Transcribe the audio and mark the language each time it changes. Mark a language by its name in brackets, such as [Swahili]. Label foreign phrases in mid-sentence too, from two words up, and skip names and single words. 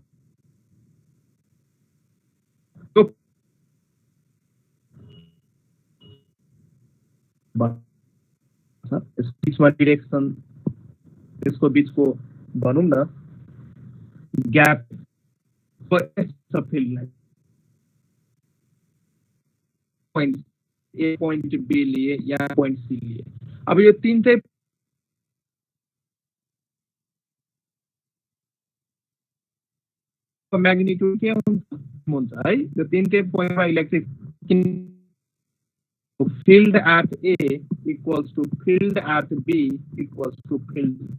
[Nepali] बीचमा डिरेक्सन, यसको बीचको भनौँ न [English] gap field line point A point B [Nepali] लिए, यहाँ [English] point C [Nepali] लिए। अब यो तीनटै मैग्नीट्यूड के हुन्छ है, यो तीनटै पोइन्टमा [English] electric field at A equals to field at B equals to field